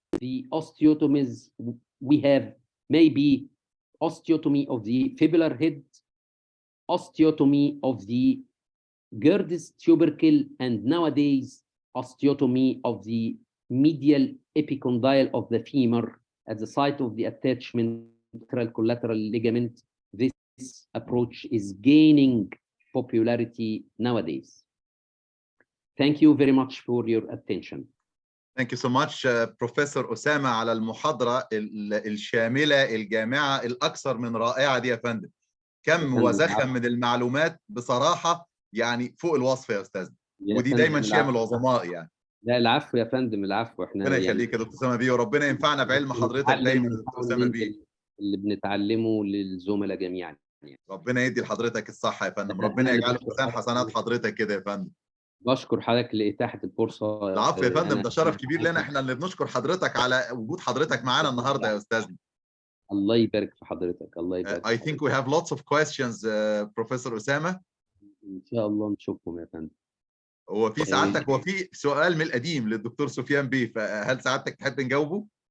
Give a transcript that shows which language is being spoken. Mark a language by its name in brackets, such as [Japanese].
[English] The osteotomies we have maybe osteotomy of the fibular head, osteotomy of the Gerdes tubercle, and nowadays osteotomy of the medial epicondyle of the femur at the site of the attachment collateral ligament. This approach is gaining popularity nowadays. Thank you very much for your attention. Thank you so much, Professor [Arabic] أسامة، على المحاضرة الشاملة الجامعة الأكثر من رائعة دي يا فندم. كم وزخم من المعلومات بصراحة يعني فوق الوصف يا أستاذ، ودي دايما شيء من العظماء يعني. لا العفو يا فندم، العفو. احنا ربنا يخليك يا دكتور أسامة بيه، وربنا ينفعنا بعلم حضرتك دايما يا دكتور أسامة بيه. اللي بنتعلمه للزملاء جميعا. ربنا يدي لحضرتك الصحة يا فندم، ربنا يجعله ميزان حسنات حضرتك كده يا فندم. بشكر حضرتك لإتاحة الفرصة. العفو يا فندم، ده شرف كبير لنا، احنا اللي بنشكر حضرتك على وجود حضرتك معانا النهارده يا استاذنا. الله يبارك في حضرتك، الله يبارك. [English] I think we have lots of questions, Professor Osama. [Arabic] إن شاء الله نشوفهم يا فندم. هو في سعادتك هو في سؤال من القديم للدكتور سفيان بيه، فهل سعادتك تحب نجاوبه؟